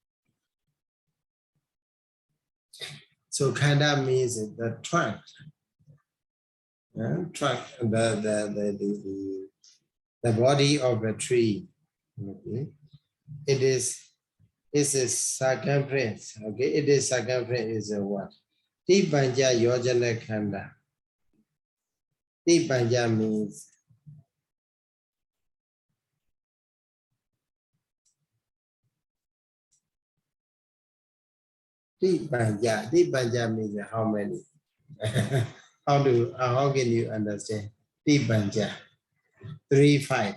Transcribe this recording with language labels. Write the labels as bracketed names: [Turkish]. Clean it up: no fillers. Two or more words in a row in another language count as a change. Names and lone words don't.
[English] So Khanda means the trunk. Trunk, the body of a tree. Okay. It is It's a circumference. Okay, it is circumference is a what? [Pali] Tipanja yojana khanda. [English] Tipanja means Tipanja means how many? How can you understand? Tipanja 3, 5.